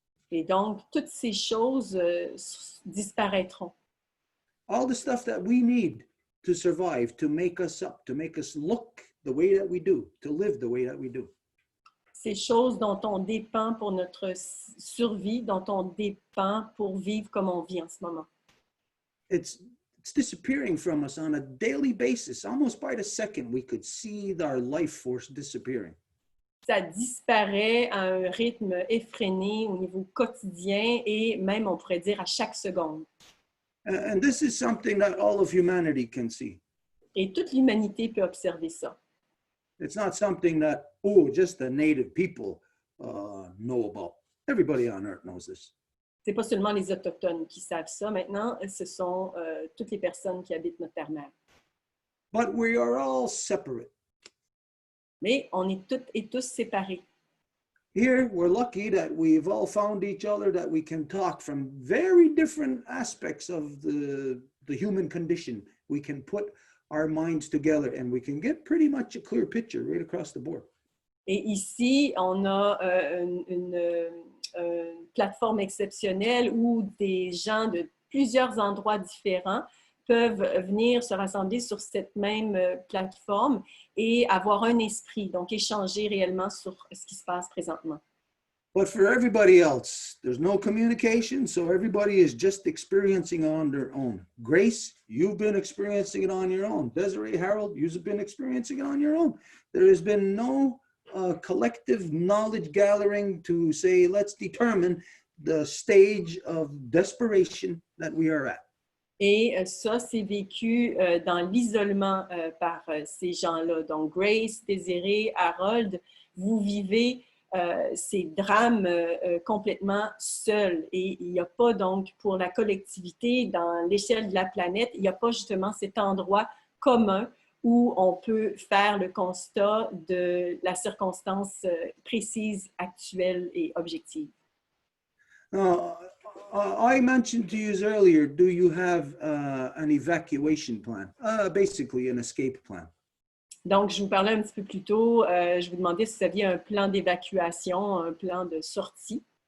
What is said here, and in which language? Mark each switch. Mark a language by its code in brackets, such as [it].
[fr] Et donc, toutes ces choses disparaîtront. [en] All the stuff that we need to survive, to make us up, to make us look the way that we do, to live the way that we do. [fr] Ces choses dont on dépend pour notre survie, dont on dépend pour vivre comme on vit en ce moment. [en] It's disappearing from us on a daily basis. Almost by the second, we could see our life force disappearing. [fr] Ça disparaît à un rythme effréné au niveau quotidien et même, on pourrait dire, à chaque seconde. [en] And this is something that all of humanity can see. [fr] Et toute l'humanité peut observer ça. [en] It's not something that, just the native people know about. Everybody on earth knows this. [fr] C'est pas seulement les Autochtones qui savent ça. Maintenant, ce sont toutes les personnes qui habitent notre terre-mère. [en] But we are all separate. [fr] Mais on est toutes et tous séparés. [en] Here, we're lucky that we've all found each other, that we can talk from very different aspects of the human condition. We can put our minds together and we can get pretty much a clear picture right across the board. [fr] Et ici, on a une plateforme exceptionnelle où des gens de plusieurs endroits différents peuvent venir se rassembler sur cette même plateforme et avoir un esprit, donc échanger réellement sur ce qui se passe présentement. [en] But for everybody else, there's no communication, so everybody is just experiencing it on their own. Grace, you've been experiencing it on your own. Desiree, Harold, you've been experiencing it on your own. There has been no collective knowledge gathering to say, let's determine the stage of desperation that we are at. [fr] Et ça, c'est vécu dans l'isolement par ces gens-là. Donc, Grace, Désiré, Harold, vous vivez ces drames complètement seuls. Et il n'y a pas donc, pour la collectivité, dans l'échelle de la planète, il n'y a pas justement cet endroit commun où on peut faire le constat de la circonstance précise, actuelle et objective. [en] I mentioned to you earlier, do you have an evacuation plan? Basically, an escape plan. [fr] Donc, je vous parlais un petit peu plus tôt, je vous demandais si vous aviez un plan d'évacuation, un plan de sortie.